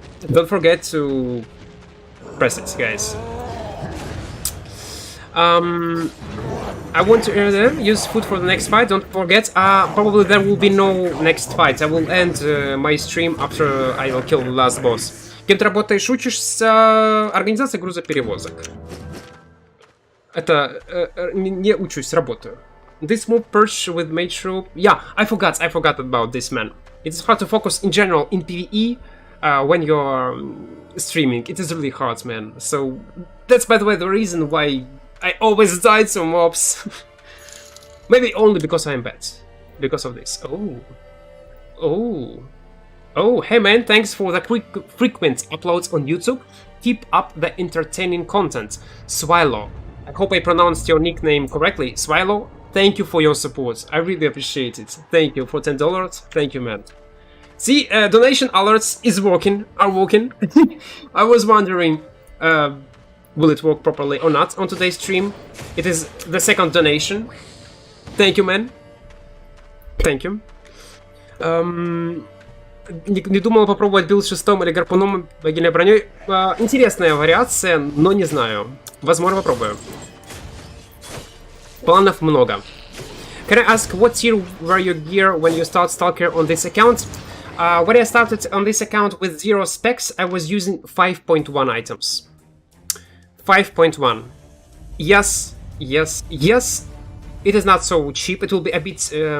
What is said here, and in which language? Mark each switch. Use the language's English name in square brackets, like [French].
[English] Don't forget to press it, guys. I want to use food for the next fight. Don't forget. Probably there will be no next fight. I will end my stream after I will kill the last boss. [Russian] Кем ты работаешь? Учишься организации грузоперевозок. Это не учусь, работаю. [English] This move perch with mage rope. Yeah, I forgot about this, man. It's hard to focus in general in PvE when you're streaming. It is really hard, man. So that's, by the way, the reason why I always died to mobs. Maybe only because I'm bad. Because of this. Oh, hey man, thanks for the frequent uploads on YouTube. Keep up the entertaining content. Swallow. I hope I pronounced your nickname correctly. Swallow. Thank you for your support. I really appreciate it. Thank you for $10. Thank you, man. See, donation alerts are working. I was wondering, will it work properly or not on today's stream? It is the second donation. Thank you, man. Thank you. [Russian] Не думала попробовать билд шестом или гарпуном богиней броней. Интересная вариация, но не знаю. Возможно, попробую. Планов много. [English] Can I ask what tier were your gear when you start Stalker on this account? When I started on this account with 0 specs, I was using 5.1 items. 5.1. Yes. It is not so cheap. It will be a bit.